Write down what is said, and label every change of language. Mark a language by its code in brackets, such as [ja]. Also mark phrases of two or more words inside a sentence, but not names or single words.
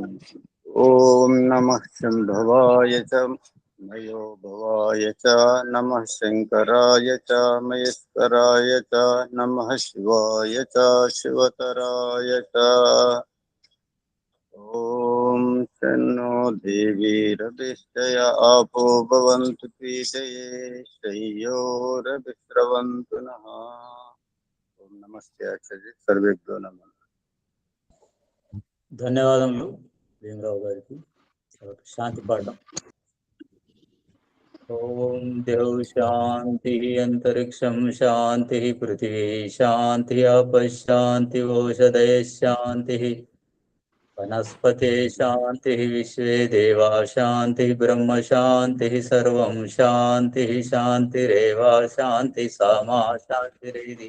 [sa] ॐ नमः शम्भवाय च मयो भवाय च नमः शङ्कराय च महेश्वराय च नमः शिवाय च शिवतराय च। ॐ शन्नो देवीरभिष्टय आपो भवन्तु पीतये शय्योरभिस्रवन्तु नः। ओं नमस्ते आचार्य सर्वेभ्यो नमः. [te] ధన్యవాదములు. భీమరావు గారికి శాంతి పాఠం. [sa] ओं देव् शान्ति अन्तरिक्षं शान्ति पृथिवी शान्ति अपशान्ति ओषधय शान्ति वनस्पते शान्ति विश्वे देवा शान्ति ब्रह्म शान्ति सर्वं शान्ति शान्तिरेव शान्ति समा शान्तिरेदि.